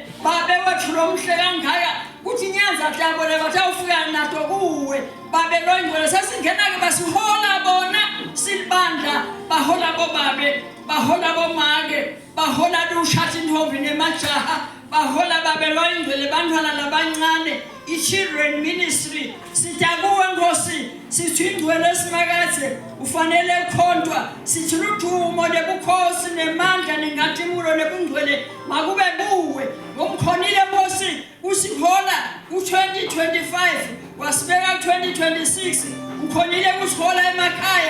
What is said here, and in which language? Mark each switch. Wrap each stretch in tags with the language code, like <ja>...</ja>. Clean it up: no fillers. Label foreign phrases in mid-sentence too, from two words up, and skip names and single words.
<ss>Babe wethu lomuhle kangaka, kuthi inyanza dabo lebatawufika nato kuwe Babe lwengcwele. Sesingena-ke basihola bona silibandla, bahola bobabe, bahola bomake, bahola lushathi intombi nemajaha, bahola Babe lwengcwele, bantwana labancane,</ss> <en>i-children ministry.</en> <ss>Sitakuwe Nkosi, sithi ingcwele esimakathe ufanele ukhontwa, sithi ludumo nebukhosi nemandla nengadzimulo nebungcwele makube kuwe. Ngomkhonile Nkosi, usihola u-2025 wasibeka 2026, ukhonile kusihola emakhaya.</ss>